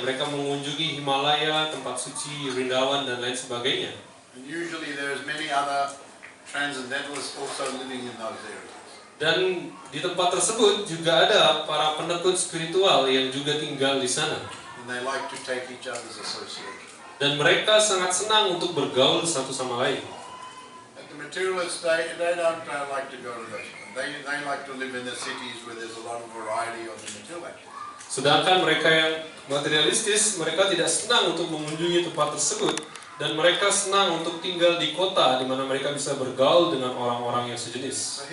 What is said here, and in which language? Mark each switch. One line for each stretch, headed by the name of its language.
Indonesian: Mereka mengunjungi Himalaya, tempat suci, Vrindavan, dan lain sebagainya.
English: And usually there's many other transcendentalists also living in those areas.
Indonesian: Dan di tempat tersebut juga ada para penekun spiritual yang juga tinggal di sana.
English: And they like to take each other's association.
Indonesian: Dan mereka sangat senang untuk bergaul satu sama lain.
English: But the materialists, they don't like to go to those. They like to live in the cities where there's a lot of variety of the material activities.
Indonesian: Sedangkan mereka yang materialistis, mereka tidak senang untuk mengunjungi tempat tersebut. Dan mereka senang untuk tinggal di kota di mana mereka bisa bergaul dengan orang-orang yang sejenis.